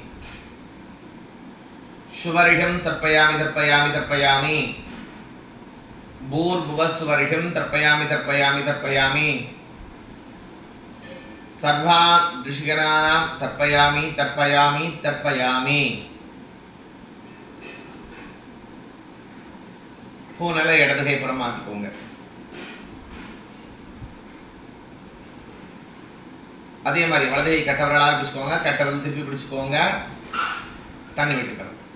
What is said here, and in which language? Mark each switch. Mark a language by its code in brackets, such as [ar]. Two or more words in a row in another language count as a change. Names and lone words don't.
[sa] शुवरिषं तर्पयामि तर्पयामि तर्पयामि. भूर्भुवस्वरिषं तर्पयामि तर्पयामि तर्पयामि. सर्वान् ऋषिगणानां तर्पयामि तर्पयामि तर्पयामि. [ta] பூனலை இடது கை புறம் மாற்றிக்கோங்க. அதே மாதிரி வலது கை கட்டவரலால் பிடிச்சிக்கோங்க. கட்டவரல் திருப்பி பிடிச்சிக்கோங்க. தண்ணி விட்டுக்கணும்.